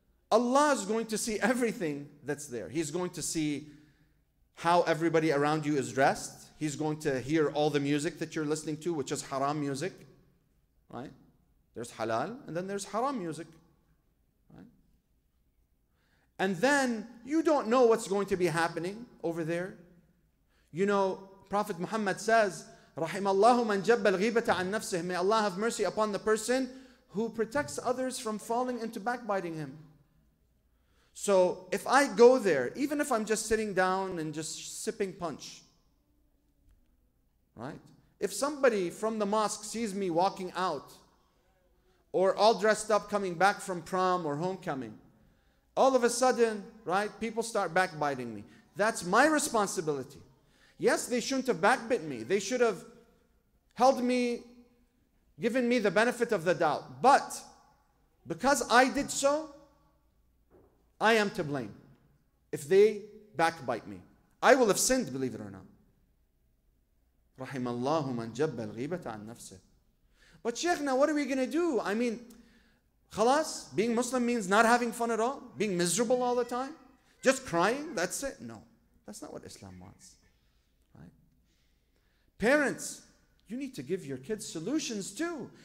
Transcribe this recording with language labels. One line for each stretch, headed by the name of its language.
English: Allah is going to see everything that's there. He's going to see how everybody around you is dressed. He's going to hear all the music that you're listening to, which is haram music. Right? There's halal, and then there's haram music. Right? And then you don't know what's going to be happening over there. You know, Prophet Muhammad says,
Arabic: رحم الله من جب الغيبة عن نفسه.
English: May Allah have mercy upon the person who protects others from falling into backbiting him. So if I go there, even if I'm just sitting down and just sipping punch, right? If somebody from the mosque sees me walking out, or all dressed up coming back from prom or homecoming, all of a sudden, right, people start backbiting me. That's my responsibility. Yes, they shouldn't have backbit me. They should have held me, given me the benefit of the doubt. But because I did so, I am to blame if they backbite me. I will have sinned, believe it or not.
Arabic: رحم الله من جب الغيبة عن نفسه.
English: But Shaykhna, what are we going to do? I mean, khalas, being Muslim means not having fun at all, being miserable all the time, just crying, that's it. No, that's not what Islam wants. Right? Parents, you need to give your kids solutions too.